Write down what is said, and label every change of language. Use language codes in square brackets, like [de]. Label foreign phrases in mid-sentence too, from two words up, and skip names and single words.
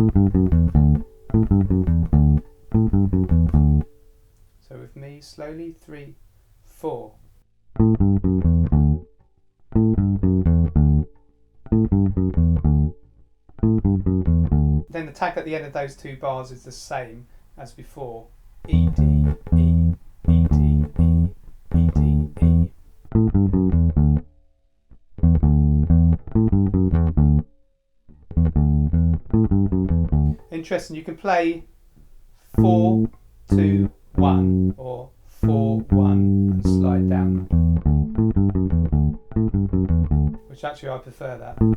[en] So with me, slowly, 3, 4. Then the tag at the end of those 2 bars is the same as before. E, D, E, E, D, E, E, D, E. Interesting, you can play 4, 2, 1 or 4, 1 and slide down. Which actually I prefer that.